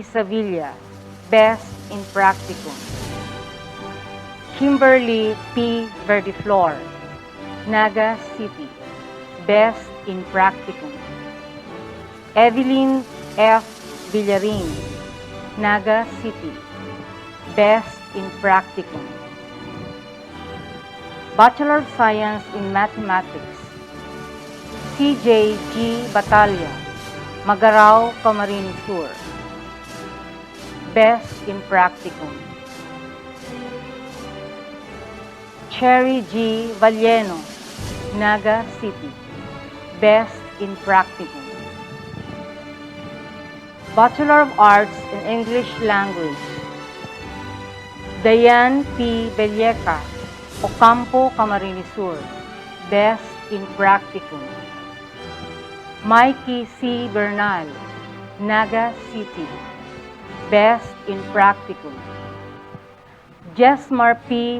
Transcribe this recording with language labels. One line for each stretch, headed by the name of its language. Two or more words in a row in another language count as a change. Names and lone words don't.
English: Sevilla, Best in Practicum. Kimberly P. Verdiflor, Naga City, Best in Practicum. Evelyn F. Villarin, Naga City, Best in Practicum. Bachelor of Science in Mathematics, CJ G. Batalla, Magarao, Camarines Sur, Best in Practicum. Cherry G. Valleno, Naga City, Best in Practicum. Bachelor of Arts in English Language, Dayan P. Belleca, Ocampo, Camarines Sur, Best in Practicum. Mikey C. Bernal, Naga City, Best in Practicum. Jesmar P.